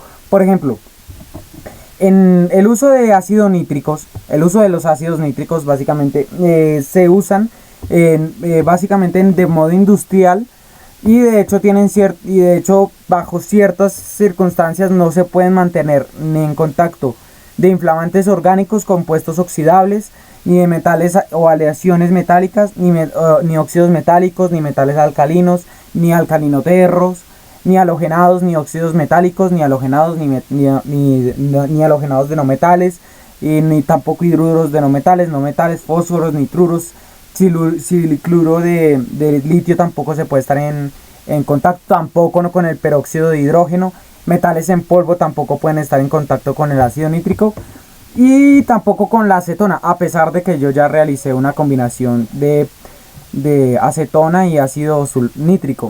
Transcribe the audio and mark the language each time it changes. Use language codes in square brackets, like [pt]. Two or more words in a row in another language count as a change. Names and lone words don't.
[es] Por ejemplo, en el uso de ácidos nítricos, el uso de los ácidos nítricos básicamente se usan básicamente de modo industrial. Y de hecho bajo ciertas circunstancias no se pueden mantener ni en contacto de inflamantes orgánicos, compuestos oxidables, ni de metales o aleaciones metálicas, ni óxidos metálicos, ni metales alcalinos, ni alcalinoterros, ni halogenados, ni óxidos metálicos, ni halogenados, ni halogenados de no metales, ni tampoco hidruros de no metales, fósforos, nitruros. Silicluro de litio tampoco se puede estar en contacto, tampoco con el peróxido de hidrógeno. Metales en polvo tampoco pueden estar en contacto con el ácido nítrico y tampoco con la acetona, a pesar de que yo ya realicé una combinación de acetona y ácido nítrico.